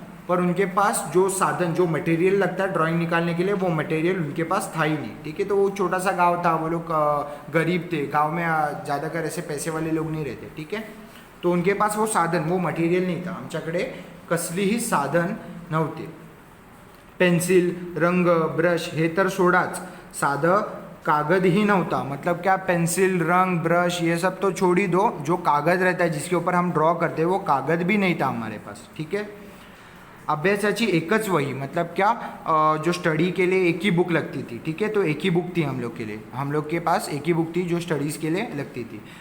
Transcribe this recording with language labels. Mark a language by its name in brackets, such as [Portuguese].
[Hindi] पर उनके पास जो साधन, जो मटेरियल लगता है ड्राइंग निकालने के लिए, वो मटेरियल उनके पास था ही नहीं। ठीक है, तो वो छोटा सा गांव था, वो लोग गरीब थे, गांव में ज़्यादातर ऐसे पैसे वाले लोग नहीं रहते। ठीक है, तो उनके पास वो साधन, वो मटेरियल नहीं था। [Marathi] आमच्याकडे कसलीही साधन नव्हते। पेन्सिल, रंग, ब्रश हे तर सोडाच, साधं कागद ही नव्हता। [Hindi] मतलब क्या, पेंसिल, रंग, ब्रश ये सब तो छोड़ ही दो, जो कागज़ रहता है जिसके ऊपर हम ड्रॉ करते हैं, वो कागज़ भी नहीं था हमारे पास। ठीक है, [Marathi] अभ्यासाची एकच वही, [Hindi] मतलब क्या, जो स्टडी के लिए एक ही बुक लगती थी। ठीक है, तो एक ही बुक थी हम लोग के लिए, हम लोग के पास एक ही बुक थी जो स्टडीज़ के लिए लगती थी।